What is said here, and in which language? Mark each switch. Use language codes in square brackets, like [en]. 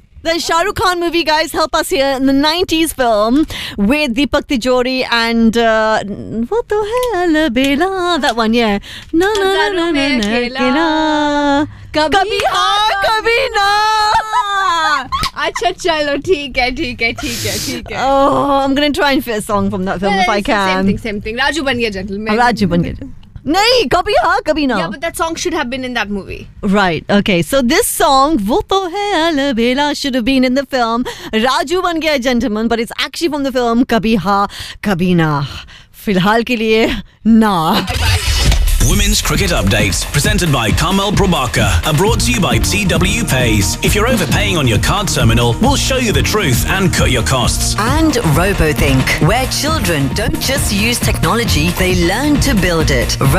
[en] The Shah Rukh Khan movie, guys, help us here. In the 90s film with Deepak Tijori and what the hell, Bela? That one, yeah. Na na na na na na na. [hi] कभी हाँ, कभी ना. Achha, chalo, theek hai. [en] Oh, I'm gonna try and fit a song from that film if I can. Same thing. [hi] Raju ban gaya gentleman. Raju बन गया. नहीं, कभी हाँ, कभी ना. [en] Yeah, but that song should have been in that movie. Right, okay. So this song, वो तो है अलबेला, should have been in the film Raju Ban Gaya gentleman, but it's actually from the film Kabhi Haan, Kabhi Na. [hi] फ़िलहाल के लिए, ना. [en] Women's Cricket Updates, presented by Carmel Prabhakar, are brought to you by TW Pays. If you're overpaying on your card terminal, we'll show you the truth and cut your costs. And RoboThink, where children don't just use technology, they learn to build it.